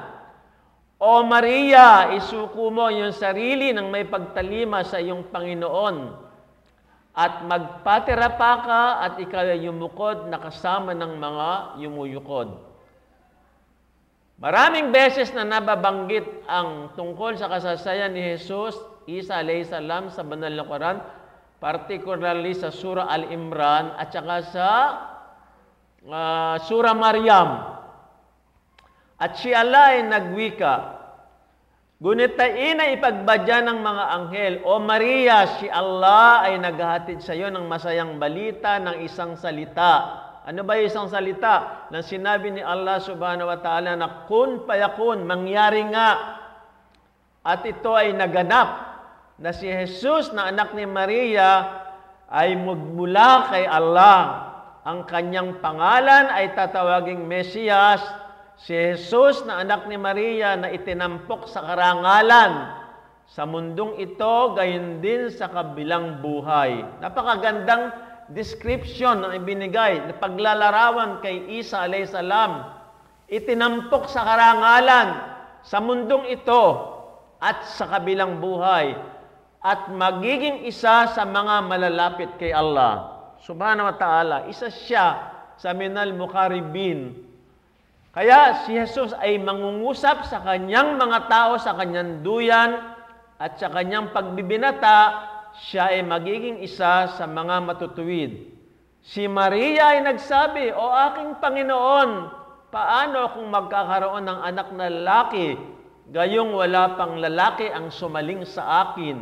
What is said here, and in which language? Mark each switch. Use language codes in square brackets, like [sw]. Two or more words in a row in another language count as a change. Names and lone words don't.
[tl] O Maria, isuko mo iyong sarili ng may pagtalima sa iyong Panginoon, at magpatira pa ka at ikaw ay yumukod na kasama ng mga yumuyukod. Maraming beses na nababanggit ang tungkol sa kasaysayan ni Jesus, Isa [ar] عليه السلام, [tl] sa banal na Quran, particularly sa Surah Al-Imran at saka sa Surah Maryam. At si Allah ay nagwika, gunitain na ipagbadya ng mga anghel, O Maria, si Allah ay naghahatid sa iyo ng masayang balita ng isang salita. Ano ba yung isang salita? Na sinabi ni Allah [ar] سبحانه وتعالى [tl] na [ar] كن فيكون, [tl] mangyari nga. At ito ay naganap na si Jesus na anak ni Maria ay mula kay Allah. Ang kanyang pangalan ay tatawaging Mesiyas. Si Jesus na anak ni Maria na itinampok sa karangalan sa mundong ito, gayon din sa kabilang buhay. Napakagandang description ang ibinigay na paglalarawan kay Isa [ar] عليه السلام. [tl] Itinampok sa karangalan sa mundong ito at sa kabilang buhay at magiging isa sa mga malalapit kay Allah [ar] سبحانه وتعالى. [tl] Isa siya sa [ar] من المقربين. [tl] Kaya si Jesus ay mangungusap sa kanyang mga tao, sa kanyang duyan at sa kanyang pagbibinata. Siya ay magiging isa sa mga matutuwid. Si Maria ay nagsabi, "O aking Panginoon, paano kung magkakaroon ng anak na lalaki, gayong wala pang lalaki ang sumaling sa akin?"